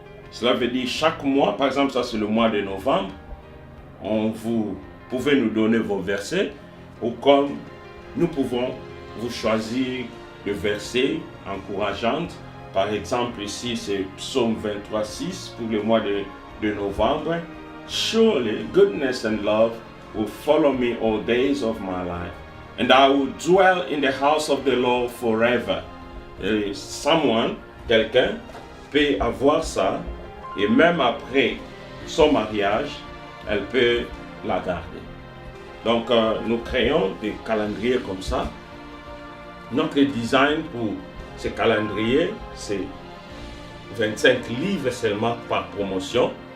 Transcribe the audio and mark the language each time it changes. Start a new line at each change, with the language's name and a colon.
French: Cela veut dire chaque mois, par exemple ça c'est le mois de novembre, vous pouvez nous donner vos versets, ou comme nous pouvons vous choisir le verset encourageant. Par exemple ici c'est Psaume 23:6 pour le mois de novembre.
English: Surely goodness and love will follow me all days of my life, and I will dwell in the house of the Lord forever.
French: Et quelqu'un peut avoir ça, et même après son mariage, elle peut la garder. Donc, nous créons des calendriers comme ça. Notre design pour ces calendriers, c'est 25 livres seulement par promotion.